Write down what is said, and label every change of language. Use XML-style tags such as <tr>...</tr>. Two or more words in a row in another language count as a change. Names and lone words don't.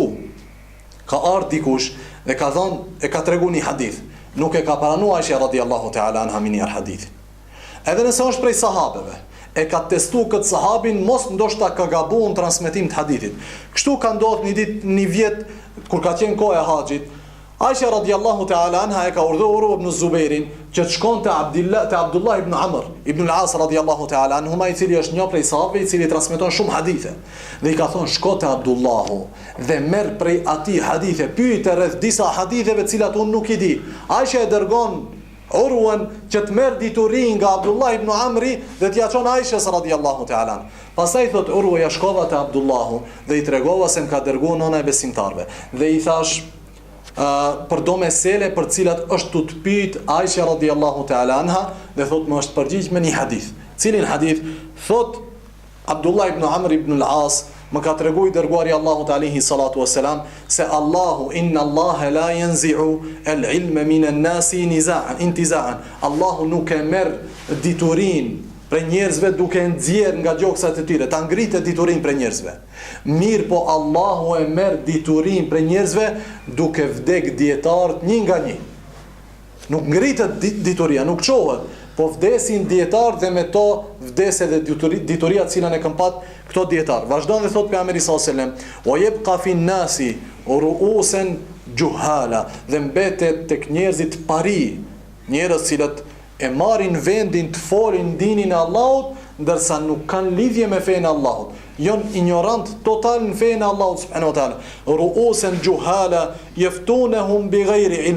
<sq>Ka ardhur dikush dhe ka thonë, e ka treguar një hadith. Nuk e ka pranuar Aisha</sq> <ar>رضي الله تعالى عنها</ar> <sq>minjar hadithin. Edhe nëse është prej sahabeve, e ka testu këtë sahabin, mos ndoshta ka gabuar në transmetim të hadithit. Kështu ka ndodhur një vjet kur ka qenë koha e haxhit, Aisha</sq> <ar>رضي الله تعالى عنها</ar> <sq>e ka urdhëruar ibn Zubairin që të shkon të Abdullah ibn Amr ibn al-As</sq> <ar>رضي الله تعالى عنهما,</ar> <sq>i cili është një prej sahabëve i cili transmeton shumë hadithe. Dhe i ka thonë shko të Abdullahu dhe merr prej atij hadithe, pyete rreth disa haditheve të cilat unë nuk i di. Aisha e dërgon Urwan që të merr dituri nga Abdullah ibn Amri dhe t'ia çon Aishës</sq> <ar>رضي الله تعالى.</ar> <sq>Pastaj thot Urwa, ja shkova te Abdullahu dhe i tregova se më ka dërguar nëna e besimtarve dhe i thash për do mesele për cilat është të pyet Aisha</sq> <ar>رضي الله تعالى عنها,</ar> <sq>dhe thot më është përgjigj me një hadith. Cilin hadith? Thot Abdullah ibn Amr ibn al-As më ka treguar i dërguari Allahut</sq> <ar>عليه الصلاة والسلام</ar> <sq>se Allahu</sq> <ar>إن الله لا ينزع العلم من الناس انتزاعا.</ar> <sq>Allahu nuk e merr diturin për njerëzve duke nxjerr nga gjoksat e tyre, ta ngritet diturin për njerëzve. Mirë po Allahu e merr diturin për njerëzve duke vdek dietarët një nga një. Nuk ngritet dituria, nuk çohet, po vdesin dietarët dhe me to vdes edhe dituria cilën e kanë pat këto dietar. Vazhdon dhe thot pejgamberi sallallahu alajhi wasallam:</sq> <ar>"ويبقى في الناس رؤوسا جهالا",</ar> <sq>dhe mbetet tek njerëzit pari, njerëz cilët e marrin vendin të folin dinin e Allahut, ndërsa nuk kanë lidhje me fenë e Allahut. Jon ignorant total në fenë e Allahut subhanahu wa taala.</sq> <ar>رؤوسا جهالا يفتونهم بغير علم.</ar>